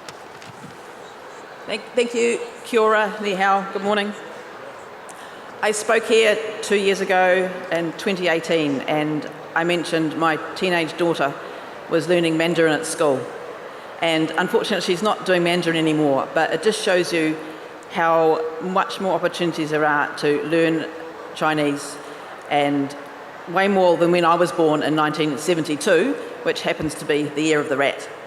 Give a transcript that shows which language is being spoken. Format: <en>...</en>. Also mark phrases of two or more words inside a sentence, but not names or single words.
<en>Yeah, please. Thank you.</en> <mi>Kia ora,</mi> <zh>ni hao,</zh> <en>good morning. I spoke here 2 years ago in 2018 and I mentioned my teenage daughter was learning Mandarin at school. And unfortunately she's not doing Mandarin anymore, but it just shows you how much more opportunities there are to learn Chinese, and way more than when I was born in 1972, which happens to be the year of the rat.</en>